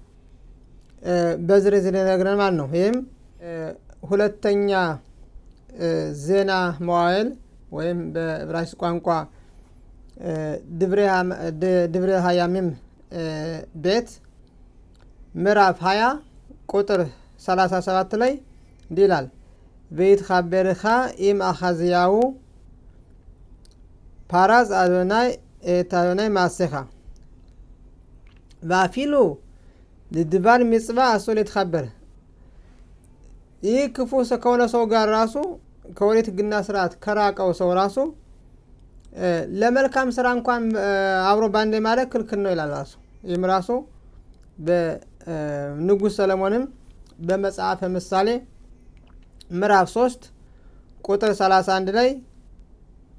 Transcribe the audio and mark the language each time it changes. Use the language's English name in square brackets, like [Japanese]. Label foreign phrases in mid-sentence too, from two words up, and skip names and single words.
[Amharic] በዝርዝር ይነግረናል ማለት ነው። ይህም ሁለተኛ ዜና መዋዕል ወይም በዕብራይስጥ ቋንቋ ድብረ ሃያሚም ቤት ምዕራፍ 20 ቁጥር 37 ላይ እንዲህ ይላል፣ [Hebrew] ויתחברך עם אחזיהו פרס אדוני את אדוני מעשיך ואפילו לדבר מצווה אסור להתחבר። [Amharic] ይህ ክፉ ከሆነ ሰው ጋር ራሱ ከኦሪት ህግና ስርዓት ከራቀው ሰው ራሱ ለመልካም ስራ እንኳን አብሮ ባንድ ማለት ክልክል ነው ይላል ራሱ። ይህም ራሱ በንጉሥ ሰለሞንም በመጽሐፈ ምሳሌ ምዕራፍ 3 ቁጥር 31 ላይ